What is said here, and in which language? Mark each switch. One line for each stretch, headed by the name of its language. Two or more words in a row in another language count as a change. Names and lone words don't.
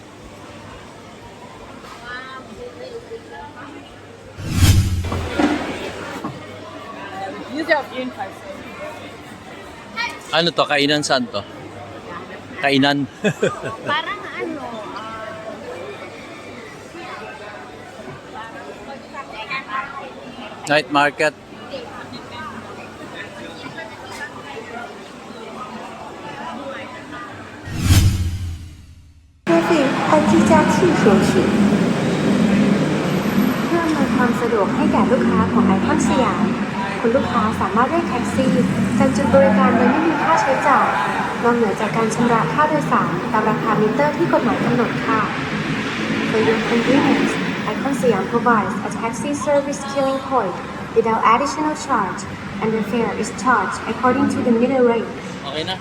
Filipino: Ano to? Kainan saan to? Kainan? Parang
English: Night market.
Thai: เพื่ออำนวยความสะดวกให้แก่ลูกค้าของไอคอนสยามคุณลูกค้าสามารถเรียก แท็กซี่จากจุดบริการโดยไม่มีค่าใช้จ่ายนอกเหนือจากการชำระค่าโดยสารตามราคามิเตอร์ที่กฎหมายกำหนดค่ะ
English: For your convenience, Icon Siam provides a taxi service queuing point without additional charge, and the fare is charged according to the meter rate.
Filipino: Okay na?